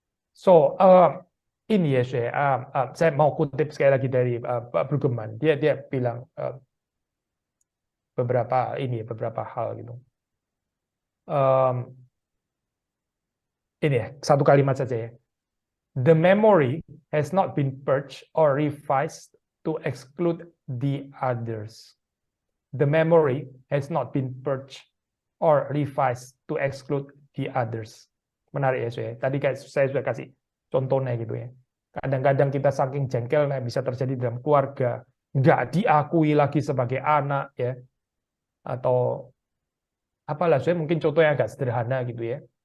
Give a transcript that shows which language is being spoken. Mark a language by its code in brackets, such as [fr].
[id] So ini ya saya mau kutip sekali lagi dari Pak Brueggemann. Dia bilang beberapa hal gitu. Ini ya satu kalimat saja ya. [en] The memory has not been purged or revised to exclude the others. The memory has not been purged or revised to exclude the others. [id] Menarik ya saya. Tadi saya sudah kasih contohnya gitu ya. Kadang-kadang kita saking jengkelnya bisa terjadi dalam keluarga, nggak diakui lagi sebagai anak ya, atau apalah saya mungkin contoh yang agak sederhana gitu ya.